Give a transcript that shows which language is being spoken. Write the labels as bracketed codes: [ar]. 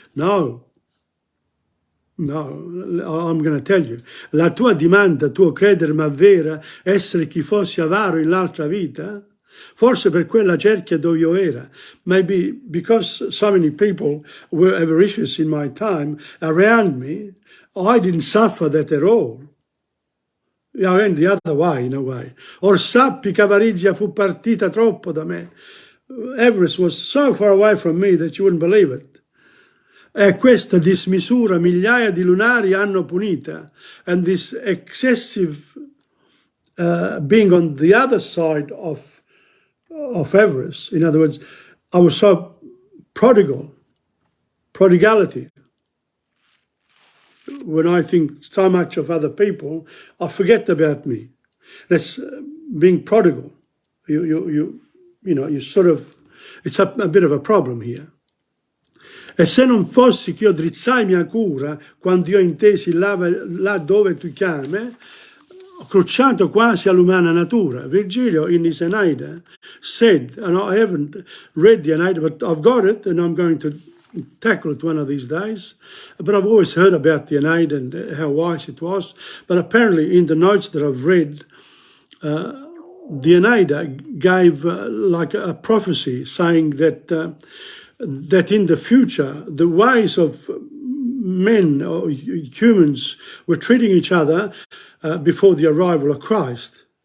[en] No, I'm going to tell you. [it] La tua dimanda, tuo credere ma vera, essere chi fossi avaro in l'altra vita? Forse per quella cerchia dove io era. [en] Maybe because so many people were avaricious in my time around me, I didn't suffer that at all. I went the other way, in a way. [it] Or sappi che avarizia fu partita troppo da me. [en] Avarice was so far away from me that you wouldn't believe it. [it] E questa dismisura migliaia di lunari hanno punita. [en] And this excessive being on the other side of avarice, in other words, I was so prodigality. When I think so much of other people, I forget about me. That's being prodigal. You sort of, it's a bit of a problem here. [it] E se non fossi che io drizzai mia cura quando io intesi là dove tu chiami, crucciato quasi all'umana natura. [en] Virgilio in his Aeneida said, and I haven't read the Aeneida, but I've got it and I'm going to tackle it one of these days. But I've always heard about the Aeneida and how wise it was. But apparently in the notes that I've read, the Aeneida gave like a prophecy saying that that in the future, the ways of men or humans were treating each other before the arrival of Christ,